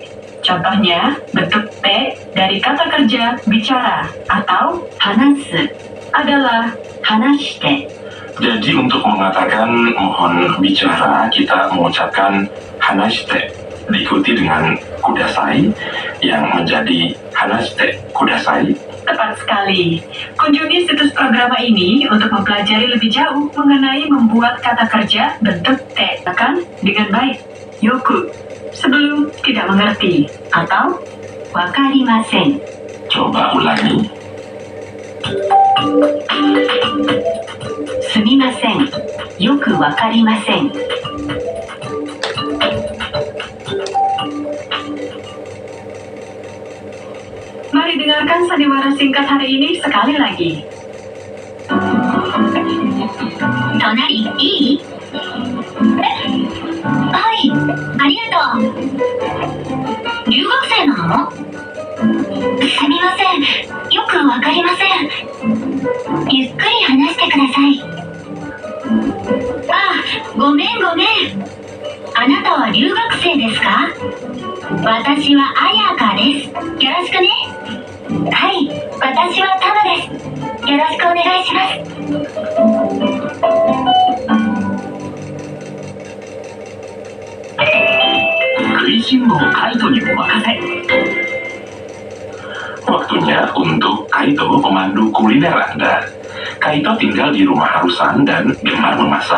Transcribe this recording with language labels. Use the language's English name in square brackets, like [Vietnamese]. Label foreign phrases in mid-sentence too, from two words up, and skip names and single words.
[Indonesian] Contohnya, bentuk T dari kata kerja bicara atau [Japanese] hanasu [Indonesian] adalah [Japanese] hanashite. [Indonesian] Jadi untuk mengatakan mohon bicara, kita mengucapkan hanashite diikuti dengan kudasai yang menjadi [Japanese] 話してください. [Indonesian] Tepat sekali. Kunjungi situs programa ini untuk mempelajari lebih jauh mengenai membuat kata kerja bentuk T. Bahkan dengan baik. Yoku. Sebelum tidak mengerti. Atau [Japanese] wakarimasen. [Indonesian] Coba ulangi. [Japanese] Sumimasen. よく分かりません. [Indonesian] Mari dengarkan sandiwara singkat hari ini sekali lagi. [Japanese] 隣、いい? はい、ありがとう. 留学生なの?すみません、よく分かりません. ゆっくり話してください。あ、ごめんごめん. あなたは留学生ですか?私はAyakaです。よろしくね. はい、私はTamaです。よろしくお願いします. [Indonesian] Waktunya untuk Kaito pemandu kuliner Anda. Kaito tinggal di rumah harusan dan gemar memasak.